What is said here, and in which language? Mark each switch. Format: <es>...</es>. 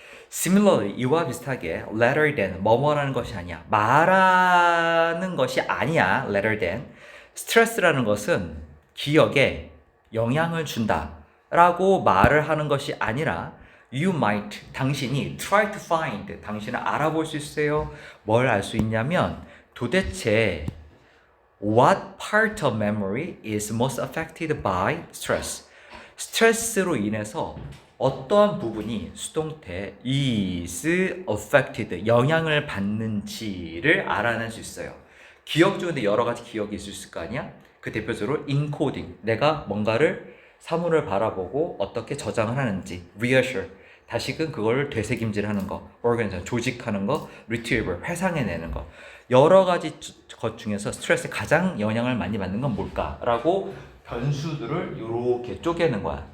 <en>Similarly,</en> <ko>이와 비슷하게</ko> <en>rather than,</en> <ko>뭐뭐라는 것이 아니야. 말하는 것이 아니야.</ko> <en>rather than.</en> <ko>스트레스라는 것은 기억에 영향을 준다 라고 말을 하는 것이 아니라</ko> <en>you might,</en> <ko>당신이</ko> <en>try to find,</en> <ko>당신은 알아볼 수 있어요. 뭘 알 수 있냐면 도대체</ko> <en>what part of memory is most affected by stress?</en> <ko>스트레스로 인해서 어떠한 부분이 수동태</ko> <en>is affected,</en> <ko>영향을 받는지를 알아낼 수 있어요. 기억 중에 여러 가지 기억이 있을 거 아니야? 그 대표적으로 encoding, 내가 뭔가를 사물을 바라보고 어떻게 저장을 하는지, reassure, 다시금 그걸 되새김질하는 거, organize, 조직하는 거, retrieval, 회상해내는 거, 여러 가지 것 중에서 스트레스에 가장 영향을 많이 받는 건 뭘까라고 변수들을 이렇게 쪼개는 거야.</ko>